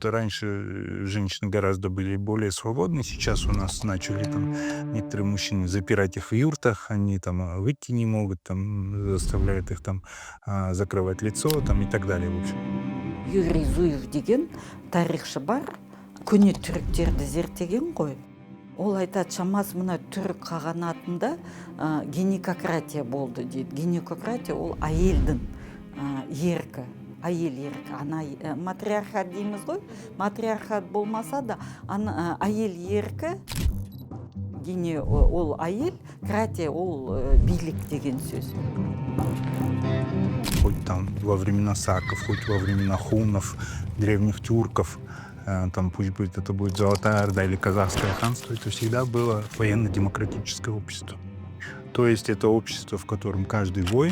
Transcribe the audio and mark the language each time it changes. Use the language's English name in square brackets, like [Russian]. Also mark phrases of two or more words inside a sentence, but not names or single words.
[Russian] раньше женщины гораздо были более свободны, сейчас у нас начали там некоторые мужчины запирать их в юртах, они там выйти не могут, там заставляют их там закрывать лицо там, и так далее, в общем. [Kazakh] Юрий Зуев деген тарихшы бар, көне түріктерді зерттеген ғой. Ол айтады, шамасы мына түрік қағанатында гинекократия болды дейді. Гинекократия ол әйелдің еркі, әйел еркі. Матриархат дейміз ғой, матриархат болмаса да, әйел еркі, ол әйел, кратия ол билік деген сөз. [Russian] Хоть там во времена саков, хоть во времена хунов, древних тюрков, там пусть будет это будет Золотая Орда или Казахское ханство, это всегда было военно-демократическое общество. То есть это общество, в котором каждый воин.